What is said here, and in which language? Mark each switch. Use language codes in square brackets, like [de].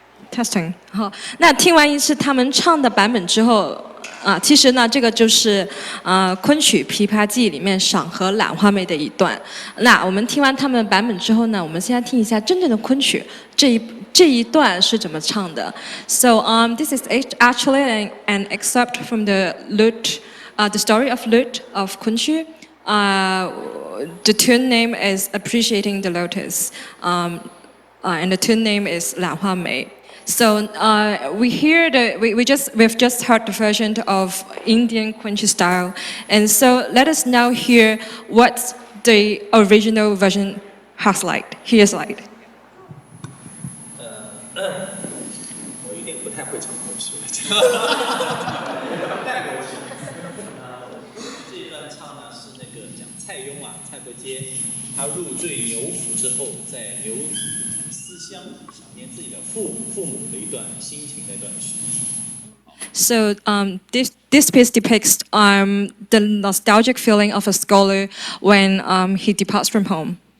[zh] Testing 好，那听完一次他们唱的版本之后，其实呢，这个就是昆曲《琵琶记》里面赏和兰花妹的一段。那我们听完他们的版本之后呢，我们现在听一下真正的昆曲这一段是怎么唱的。 [en] So this is actually an excerpt from the lute, the story of lute of Kunqu. The tune name is Appreciating the Lotus, and the tune name is 兰花妹. So we've just heard the version of Indian Kunqu style, and so let us now hear what the original version has like. Here's like. [zh] 我有点不太会唱昆曲了。这一段唱呢是那个讲蔡邕啊，蔡伯喈，他入赘牛府之后，在牛思乡，想念自己的父母的一段心情的一段曲。 [en] So this piece depicts the nostalgic feeling of a scholar when he departs from home.